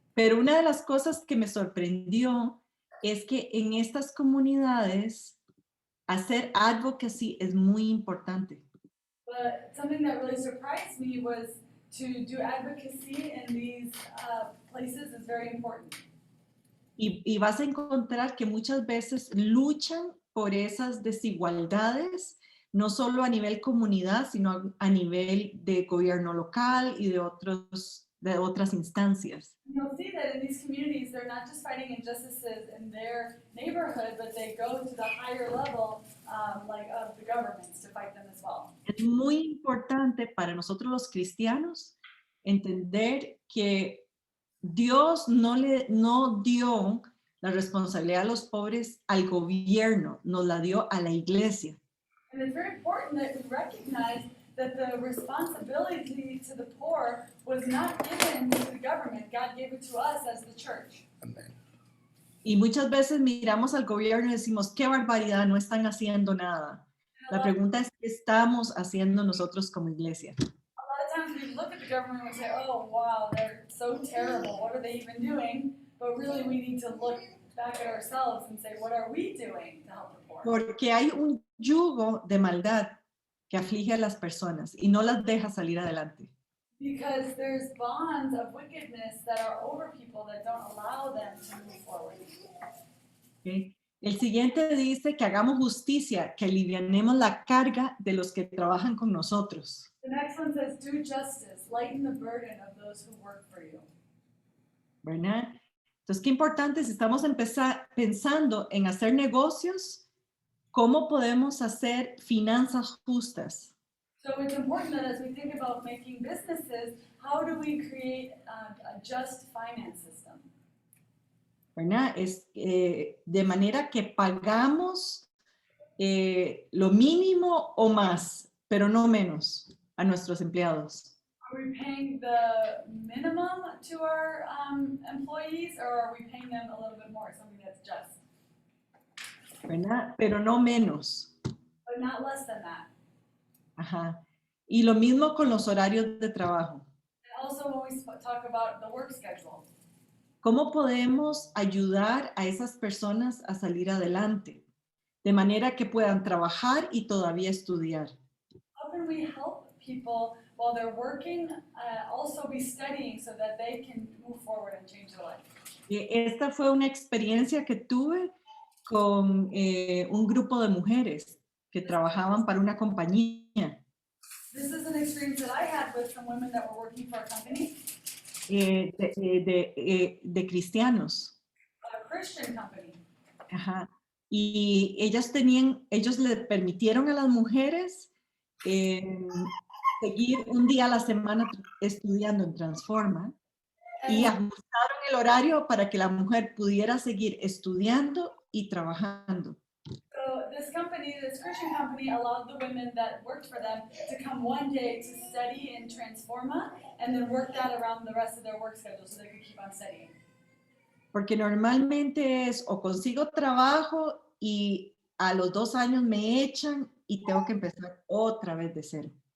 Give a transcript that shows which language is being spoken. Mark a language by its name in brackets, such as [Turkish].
[Spanish] Pero una de las cosas que me sorprendió es que en estas comunidades hacer advocacy es muy importante. [English] But something that really surprised me was to do advocacy in these places is very important. [Spanish] Y vas a encontrar que muchas veces luchan por esas desigualdades, no solo a nivel comunidad, sino a nivel de gobierno local y de otras instancias. [English] You'll see that in these communities, they're not just fighting injustices in their neighborhood, but they go to the higher level, like of the governments, to fight them as well. [Spanish] Es muy importante para nosotros los cristianos entender que Dios no dio la responsabilidad a los pobres al gobierno, nos la dio a la iglesia. [English] And it's very important that we recognize that the responsibility to the poor was not given to the government. God gave it to us as the church. [Spanish] Y muchas veces miramos al gobierno y decimos, qué barbaridad, no están haciendo nada. La pregunta es, ¿qué estamos haciendo nosotros como iglesia? [English] A lot of times we look at the government and we say, oh, wow, they're so terrible. What are they even doing? But really we need to look back at ourselves and say, what are we doing to help the poor? [Spanish] Porque hay un yugo de maldad que aflige a las personas y no las deja salir adelante. [English] Because there's bonds of wickedness that are over people that don't allow them to move forward. [Spanish] ¿Okay? El siguiente dice que hagamos justicia, que alivianemos la carga de los que trabajan con nosotros. [English] The next one says, do justice, lighten the burden of those who work for you. [Spanish] ¿Verdad? Entonces, qué importante si estamos pensando en hacer negocios, ¿cómo podemos hacer finanzas justas? [English] So it's important that as we think about making businesses, how do we create a just finance system? [Spanish] ¿Verdad? De manera que pagamos lo mínimo o más, pero no menos a nuestros empleados. [English] Are we paying the minimum to our employees, or are we paying them a little bit more, something that's just, [Spanish] ¿Verdad? Pero no menos. [English] but not less than that? Ajá. [Spanish] Y lo mismo con los horarios de trabajo. [English] And also when we talk about the work schedule, [Spanish] ¿Cómo podemos ayudar a esas personas a salir adelante? De manera que puedan trabajar y todavía estudiar. [English] how can we help people while they're working, also be studying so that they can move forward and change their life? [Spanish] Esta fue una experiencia que tuve con un grupo de mujeres que trabajaban para una compañía. [English] This is an experience that I had with some women that were working for a company, [Spanish] De cristianos. [English] a Christian company. Ajá. [Spanish] Y ellos le permitieron a las mujeres seguir un día a la semana estudiando en Transforma y ajustaron el horario para que la mujer pudiera seguir estudiando y trabajando. [English] So this company, this Christian company, allowed the women that worked for them to come one day to study in Transforma and then work that around the rest of their work schedule so they could keep on studying. [Spanish] Porque normalmente es o consigo trabajo y a los 2 años me echan y tengo que empezar otra vez de cero.